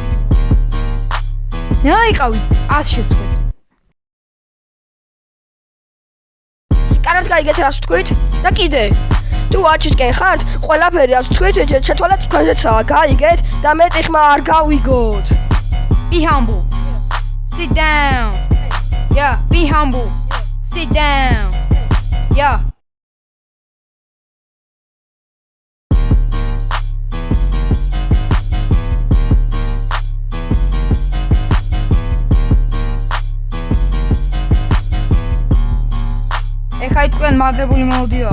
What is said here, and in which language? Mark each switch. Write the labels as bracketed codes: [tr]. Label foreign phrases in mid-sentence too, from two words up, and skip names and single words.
[ka] რა იყავით? ას შეცვლეთ. კარგად გაიგეთ რას ვთქვით? და კიდე თუ აჩისკენ ხართ, ყველაფერი რას ვთქვით, ჩათვალეთ თქვენზეცაა, გაიგეთ და მეტი ხმა არ გავიგოთ. [en] Be humble. Sit down. Yeah, be humble. Sit down. Yeah. [ka] ეხლა თქვენ მაგებული მელოდიაო.